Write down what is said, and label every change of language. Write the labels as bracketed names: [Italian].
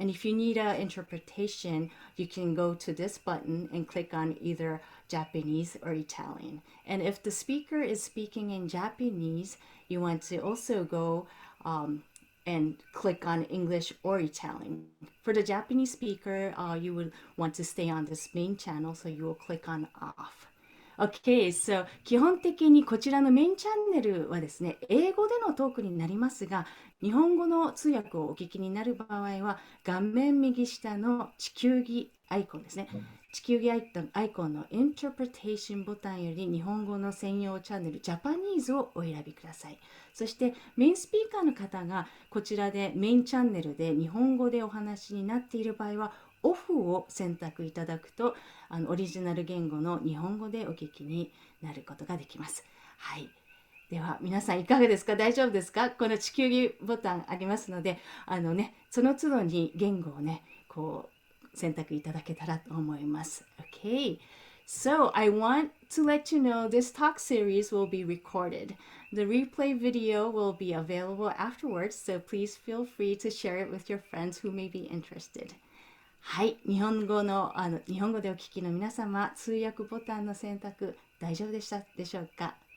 [English] And if you need an interpretation, you can go to this button and click on either Japanese or Italian. And if the speaker is speaking in Japanese, you want to also go and click on English or Italian. For the Japanese speaker, you would want to stay on this main channel, so you will click on off. [Japanese] Okay, so 基本的にこちらのメインチャンネルはですね、英語でのトークになりますが、日本語の通訳をお聞きになる場合は、画面右下の地球儀アイコンですね。地球儀アイコンの Interpretation ボタンより日本語の専用チャンネル Japanese をお選びください。そしてメインスピーカーの方がこちらでメインチャンネルで日本語でお話になっている場合はオフを選択いただくとオリジナル言語の日本語でお聞きになることができます。はい。では皆さんいかがですか？大丈夫ですか？この地球儀ボタンありますので、その都度に言語をね、こう選択いただけたらと思います。 [English] Okay. So I want to let you know this talk series will be recorded. The replay video will be available afterwards, so please feel free to share it with your friends who may be interested. [Japanese] はい、日本語でお聞きの皆様、通訳ボタンの選択大丈夫でしたでしょうか？